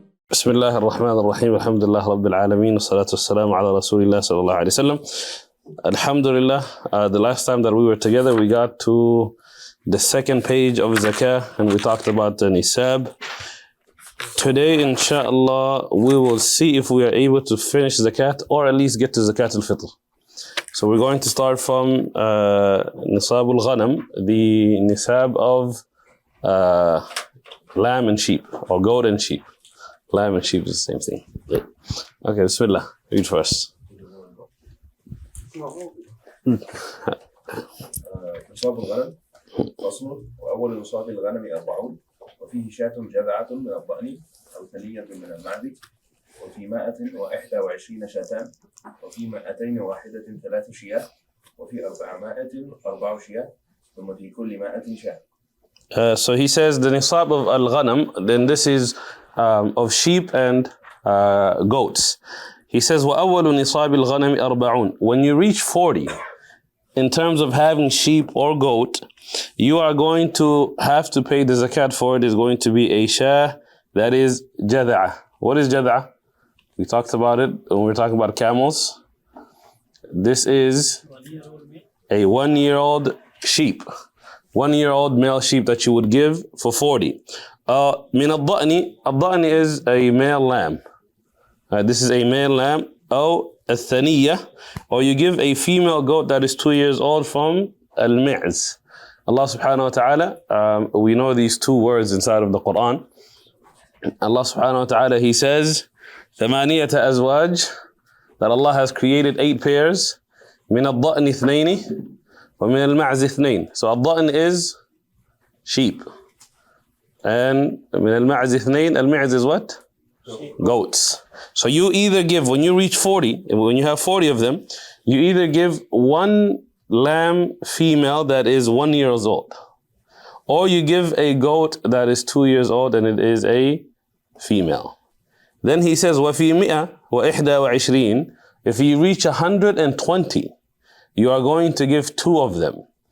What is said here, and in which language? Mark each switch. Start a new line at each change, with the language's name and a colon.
Arabic: بسم الله الرحمن الرحيم الحمد لله رب العالمين والصلاة والسلام على رسول الله صلى الله عليه وسلم.
English: Alhamdulillah, the last time that we were together we got to the second page of zakah and we talked about the nisab. Today inshallah we will see if we are able to finish zakat or at least get to zakat al-fitr. So we're going to start from nisab al-ghanam, the nisab of lamb and sheep or goat and sheep. Lamb and sheep is the same thing. Okay, bismillah. Read first.
Arabic: نصاب الغنم فصل وأول نصاب الغنم 40 وفيه شاة جذعة من الضأن أو ثنية من المعز وفي 121 شاتان وفي 201 3 شياه وفي 400 4 شياه ثم في كل 100 شاة.
English: So he says the nisab of al-ghanam, then this is of sheep and goats. He says
Arabic: وَأَوَّلُ نِصَابِ الْغَنَمِ 40.
English: When you reach 40, in terms of having sheep or goat, you are going to have to pay the zakat for it is going to be a shah, that is jad'a. What is jad'a? We talked about it when we were talking about camels. This is a 1-year-old sheep. 1-year-old male sheep that you would give for 40.
Arabic: من الضأن,
English: الضأن is a male lamb. This is a male lamb.
Arabic: أو الثنية,
English: or you give a female goat that is 2 years old from al-mi'z. Allah subhanahu wa ta'ala, we know these two words inside of the Quran. Allah subhanahu wa ta'ala, he says,
Arabic: ثمانية أزواج,
English: that Allah has created 8 pairs.
Arabic: من الضأن اثنين ومن المعز اثنين.
English: So الضأن is sheep.
Arabic: And من المعز اثنين, المعز
English: is what? Goats. So you either give, when you reach 40, when you have 40 of them, you either give one lamb female that is 1 year old, or you give a goat that is 2 years old and it is a female. Then he says,
Arabic: وَفِي 121,
English: if you reach 120, you are going to give 2 of them.